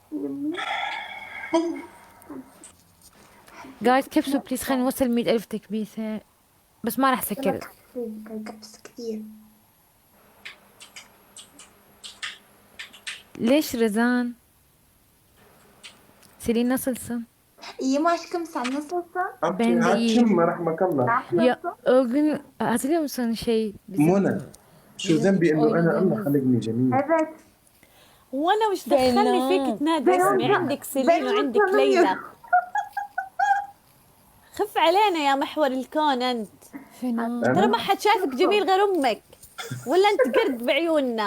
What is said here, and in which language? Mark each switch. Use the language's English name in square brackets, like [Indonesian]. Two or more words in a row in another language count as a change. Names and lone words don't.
[Arabic] جايز كبسوا بليز، خلينا نوصل 100,000 تكبيسة، بس ما راح سكر. كبس كثير. ليش رزان؟ [Turkish] سيلين nasılsın؟ İyi aşkım, sen nasılsın? Ben de iyiyim. [Arabic] هاتشم رحمك الله. [Turkish] Ya o gün hatırlıyor musun [Arabic] منى شو ذنبي انه انا الله خلقني جميل. [Turkish] Evet. [Arabic] وانا وش دخلني فيك تنادي اسمي؟ عندك سيلين وعندك ليلى. خف علينا يا محور الكون انت. ترى ما حد شايفك جميل غير امك، ولا انت قرد بعيوننا؟